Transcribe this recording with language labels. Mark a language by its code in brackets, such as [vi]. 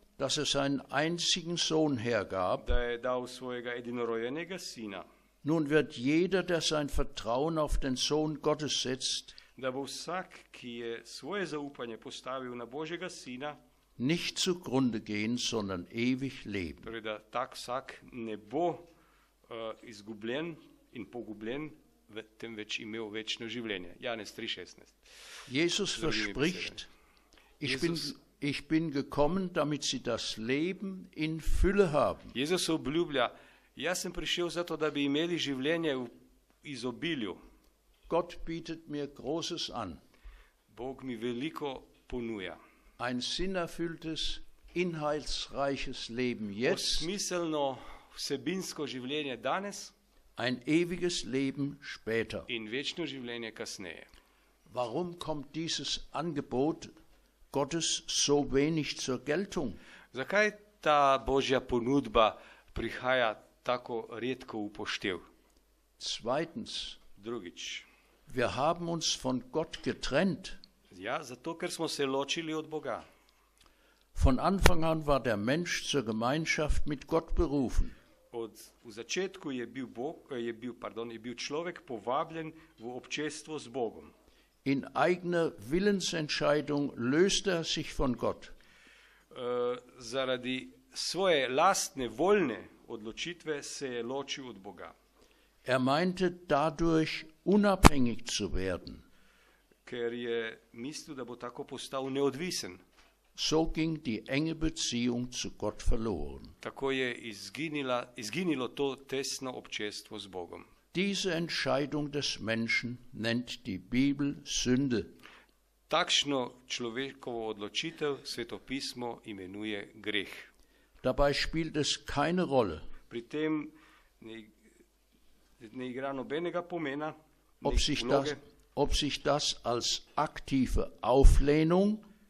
[de] dass er seinen einzigen Sohn hergab. [sl] da je dal svojega edinorojenega sina, [de] Nun wird jeder, der sein Vertrauen auf den Sohn Gottes setzt, [sl] da bo vsak, ki je svoje zaupanje postavil na Božjega sina, [de] nicht zugrunde gehen, sondern ewig leben. [sl] torej da tak vsak ne bo izgubljen in pogubljen, temveč imel večno življenje. Janez 3,16. [de] Jesus verspricht, ich bin gekommen, damit sie das Leben in Fülle haben. [sl] Jezus obljublja, jaz sem prišel zato, da bi imeli življenje v izobilju. [de] Gott bietet mir Großes an. [sl] Bog mi veliko ponuja. [de] Ein sinnerfülltes, inhaltsreiches Leben jetzt, [sl] Smiselno, vsebinsko življenje danes [de] ein ewiges Leben später. [sl] in večno življenje kasneje. [de] Warum kommt dieses Angebot Gottes so wenig zur Geltung? [sl] Zakaj ta Božja ponudba prihaja tako redko v poštev? [de] Zweitens, [sl] Drugič, [de] wir haben uns von Gott getrennt. [sl] ja, zato ker smo se ločili od Boga. [de] Von Anfang an war der Mensch zur Gemeinschaft mit Gott berufen. [sl] V začetku je bil človek povabljen v občestvo z Bogom. [de] In eigener Willensentscheidung löste er sich von Gott. [sl] Zaradi svoje lastne voljne odločitve se je ločil od Boga. [de] Er meinte dadurch unabhängig zu werden. [sl] Ker je mislil, da bo tako postal neodvisen. [de] So ging die enge Beziehung zu Gott verloren. [sl] Tako je izginilo to tesno občestvo z Bogom. [de] Diese Entscheidung des Menschen nennt die Bibel Sünde. [sl] Takšno človekovo odločitev svetopismo imenuje greh. [de] Dabei spielt es keine Rolle, [sl] Pri tem ne igra nobenega pomena, [de] ob sich das als aktive Auflehnung